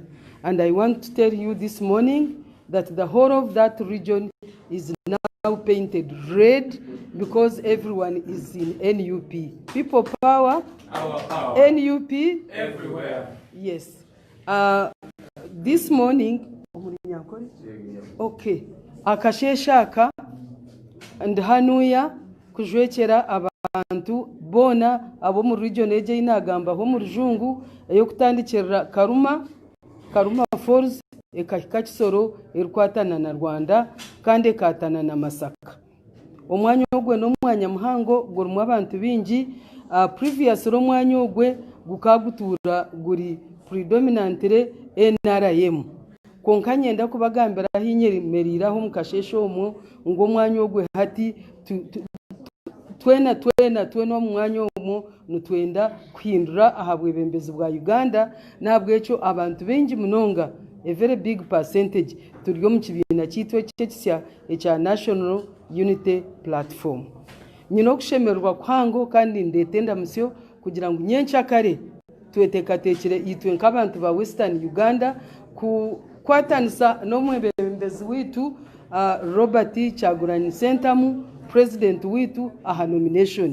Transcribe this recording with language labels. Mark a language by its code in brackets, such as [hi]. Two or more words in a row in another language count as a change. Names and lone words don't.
[en] And I want to tell you this morning that the whole of that region is now painted red because everyone is in NUP. People power, our power. NUP everywhere. Yes. This morning, okay, [nyn] akasheshaka and hanuya kujwekera abantu bona abo mu region eje inagamba ho mu rujungu eyokutandikira Karuma Falls ekahika Kisoro erikwatana na Rwanda kandi ekatana na Masaka. Omwanya ogwe n'omwanya muhango gurimu abantu bingi. Previous omwanya ogwe gukagutura guri predominantly NRM. Konka nyenda kubagambira hinyemeriraho mukashesho omwo ngo omwanya ogwe hati twena omwanya omwo nutwenda kuhindura ahabwebembezi bwa Uganda nabwo ekyo abantu bengi munonga, [en] a very big percentage [nyn] turiyo mu kibiina kitwe kyekisya ekya National Unity Platform. Nyina okushemererwa kwango kandi ndetenda musyo kugira ngo nyenkyakare twetekatekere itwe nk'abantu ba Western Uganda kwatanisa n'omwebembezi witu Robert Kyagulanyi Ssentamu, president witu aha nomination.